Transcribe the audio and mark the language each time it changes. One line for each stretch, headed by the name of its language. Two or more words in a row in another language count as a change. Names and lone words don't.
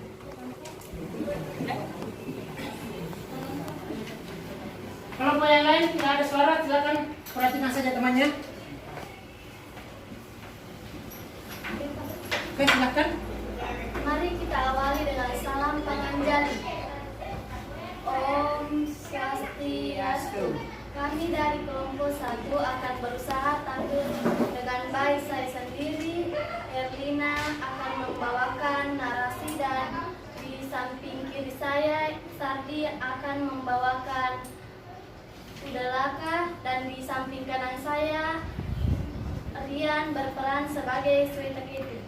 Indonesian: Kelompok yang lain tidak ada suara, silakan perhatikan saja temannya. Oke, silakan. Mari kita awali dengan salam penganjali. Om Swastiastu. Kami dari kelompok 1 akan berusaha tampil dengan baik. Saya sendiri, Erlina, akan membawakan narasi dan di samping kiri saya, Sardi akan membawakan Udalaka, dan di samping kanan saya, Rian berperan sebagai Swetaketu.